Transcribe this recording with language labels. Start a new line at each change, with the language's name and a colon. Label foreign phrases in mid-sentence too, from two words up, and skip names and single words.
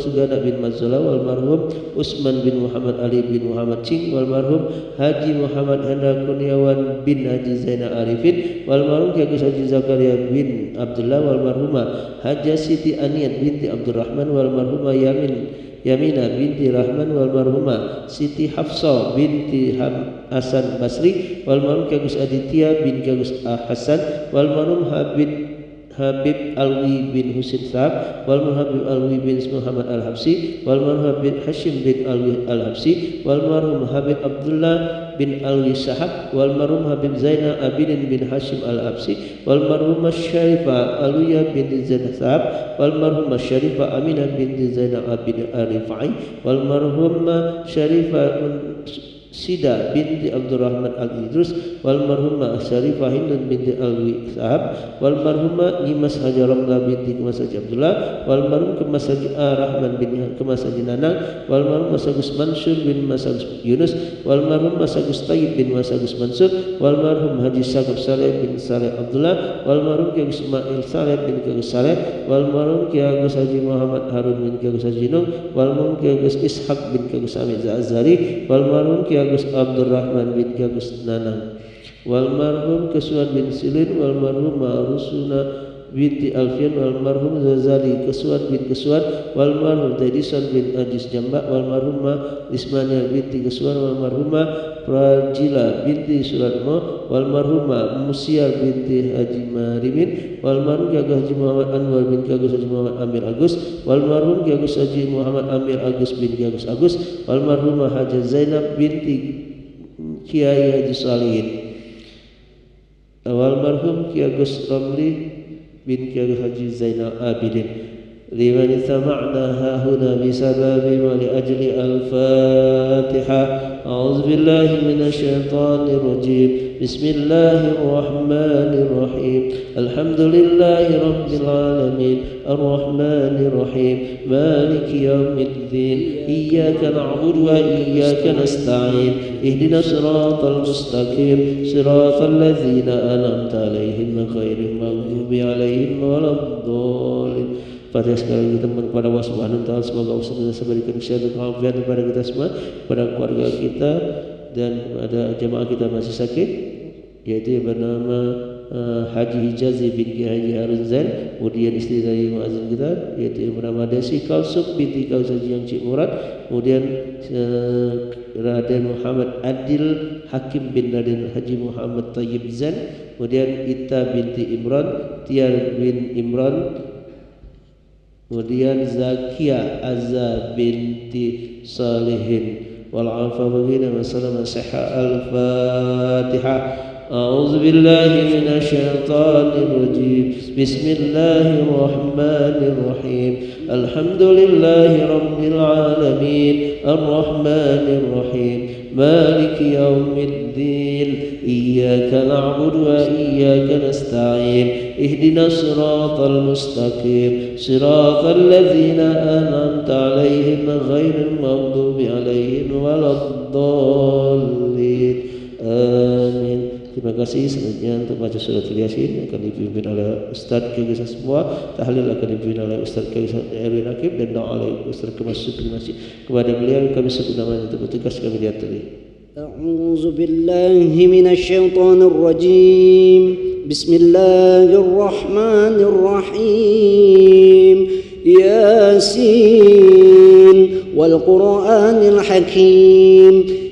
Indonesian: Sugana bin Mazzola
Arabic: والمرحوم
Indonesian: Usman bin Muhammad Ali bin Muhammad Cing
Arabic: والمرحوم
Indonesian: Haji Muhammad Hendra Kurniawan bin Haji Zainal Arifin
Arabic: والمرحوم
Indonesian: Kiai Haji Zakaria bin Abdullah
Arabic: والمرحومة
Indonesian: Haja Siti Aniat binti Abdurrahman
Arabic: والمرحومة
Indonesian: Yamina binti Rahman
Arabic: والمرحومة
Indonesian: Siti Hafsah binti Hasan Basri
Arabic: والمرحوم
Indonesian: Kiai Aditya bin Kiai Hasan
Arabic: والمرحوم
Indonesian: Habib Alwi bin Husin Sahab,
Arabic: والمرحوم
Indonesian: Habib Alwi bin Muhammad Al-Habsi, wal marhum Habib Hashim bin Alwi Al-Habsi,
Arabic: والمرحوم
Indonesian: Habib Abdullah bin Alwi Sahab,
Arabic: والمرحوم
Indonesian: Habib Zainal Abidin bin Hashim Al-Habsi,
Arabic: والمرحوم
Indonesian: Syarifah Alwiya bin Zainal Sahab,
Arabic: والمرحوم
Indonesian: Syarifah Aminah bin Zainal Abidin Al-Rifai,
Arabic: والمرحوم
Indonesian: Syarifah Sida binti Abdurrahman Al-Idrus,
Arabic: والمرحومة
Indonesian: Syarifah Hindun binti Alwi Sahab,
Arabic: والمرحومة
Indonesian: Nimas Hajaramlah binti Kemas Haji Abdullah,
Arabic: والمرحوم
Indonesian: Kemas Haji Rahman bin Kemas Haji Nanang,
Arabic: والمرحوم
Indonesian: Masagus Mansur bin Masagus Yunus,
Arabic: والمرحوم
Indonesian: Masagus Tayyib bin Masagus Mansur,
Arabic: والمرحوم
Indonesian: Haji Syakib Saleh bin Saleh Abdullah,
Arabic: والمرحوم
Indonesian: Ki Agus Ismail Saleh bin Ki Agus Saleh,
Arabic: والمرحوم
Indonesian: Ki Agus Haji Muhammad Harun bin Ki Agus Haji Nun,
Arabic: والمرحوم
Indonesian: Ki Agus Ishaq bin Ki Agus Hamid Azhari,
Arabic: والمرحوم
Indonesian: Ki Agus Abdurrahman bin Ki Agus Nanang,
Arabic: والمرحوم
Indonesian: Kesuan bin Silin,
Arabic: والمرحوم
Indonesian: Ma'rusuna binti Alfian,
Arabic: والمرحوم
Indonesian: Zazali Kesuan bin Kesuan,
Arabic: والمرحوم
Indonesian: Tedisan bin Ajis Jambak,
Arabic: والمرحوم
Indonesian: Ismania binti Kesuan,
Arabic: والمرحوم
Indonesian: Prajila binti Suratmo,
Arabic: والمرحوم
Indonesian: Musiar binti Haji Marimin,
Arabic: والمرحوم
Indonesian: Ki Agus Haji Muhammad Anwar bin Ki Agus Haji Muhammad Amir Agus,
Arabic: والمرحوم
Indonesian: Ki Agus Haji Muhammad Amir Agus bin Ki Agus Agus,
Arabic: والمرحوم
Indonesian: Haji Zainab binti Kiai Haji Salihin,
Arabic: والمرحوم
Indonesian: Ki Agus Ramli bin Ki Agus Haji Zainal Abidin.
Arabic: لمن استمعنا هاهنا بسبب ولأجل الفاتحة. أعوذ بالله من الشيطان الرجيم. بسم الله الرحمن الرحيم. الحمد لله رب العالمين. الرحمن الرحيم مالك يوم الدين. إياك نعبد وإياك نستعين. اهدنا الصراط المستقيم صراط الذين أنعمت عليهم غير المغضوب عليهم ولا الضالين.
Indonesian: Pada sekali kita kepada Allah
Arabic: سبحانه وتعالى,
Indonesian: semoga Allah senantiasa berikan kesehatan dan keafiatan kepada kita semua, kepada keluarga kita dan kepada jemaah kita masih sakit, yaitu yang bernama Haji Hijazi bin Kiai Haji Harun Zain, kemudian istri dari muazzin kita yaitu yang bernama Desi Kalsuk binti Kausaji yang Cik Murad, kemudian Raden Muhammad Adil Hakim bin Raden Haji Muhammad Tayyib Zain, kemudian Ita binti Imran, Tiar bin Imran, kemudian Zakia Azza binti Salihin, wal afa baghina wa salama sihha.
Arabic: Al-Fatihah. أعوذ بالله من الشيطان الرجيم. بسم الله الرحمن الرحيم الحمد لله رب العالمين. الرحمن الرحيم مالك يوم الدين. إياك نعبد وإياك نستعين. اهدنا الصراط المستقيم صراط الذين أنعمت عليهم غير المغضوب عليهم ولا الضالين.
Indonesian: Amin. Terima kasih. Selanjutnya untuk baca surat Yasin akan dipimpin oleh Ustaz Kiai semua. Tahlil akan dipimpin oleh Ustaz Kiai Erwin Akib dan doa oleh Ustaz Kemas Supri Masjid. Kepada beliau kami sebut namanya untuk bertugas kami diaturi.
Arabic: أعوذ بالله من الشيطان الرجيم. Bismillahirrahmanirrahim. يس والقرآن الحكيم.